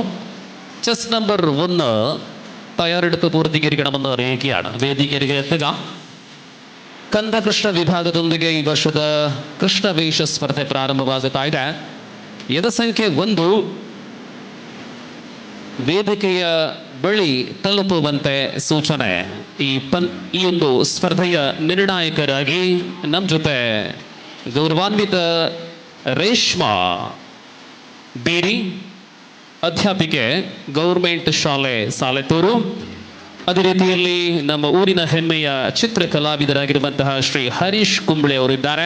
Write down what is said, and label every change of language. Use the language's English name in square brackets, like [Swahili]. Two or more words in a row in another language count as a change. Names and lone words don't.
[English] chess number [Malayalam] 1 തയ്യാറെടുപ്പ് പൂർത്തീകരിക്കണമെന്ന് അറിയിക്കുകയാണ്. വേദികരികെ എത്തുക. [Kannada] കന്ദകൃഷ്ണ ವಿಭಾಗದೊಂದಿಗೆ ಈ ವರ್ಷದ ಕೃಷ್ಣವೇಷ ಸ್ಪರ್ಧೆ ಪ್ರಾರಂಭವಾಗುತ್ತಾ ಇದೆ. ಎದಸಂಖ್ಯೆ 1 ವೇದಿಕೆಯ ಬಳಿ ತಲುಪುವಂತೆ ಸೂಚನೆ. ಈ ಒಂದು ಸ್ಪರ್ಧೆಯ ನಿರ್ಣಾಯಕರಾಗಿ ನಮ್ಮ ಜೊತೆ ಗೌರವಾನ್ವಿತ ರೇಷ್ಮಾ ಬೇರಿ, ಅಧ್ಯಾಪಿಕೆ, ಗೌರ್ಮೆಂಟ್ ಶಾಲೆ ಸಾಲೆತ್ತೂರು, ಅದೇ ರೀತಿಯಲ್ಲಿ ನಮ್ಮ ಊರಿನ ಹೆಮ್ಮೆಯ ಚಿತ್ರ ಕಲಾವಿದರಾಗಿರುವಂತಹ ಶ್ರೀ ಹರೀಶ್ ಕುಂಬ್ಳೆ ಅವರಿದ್ದಾರೆ.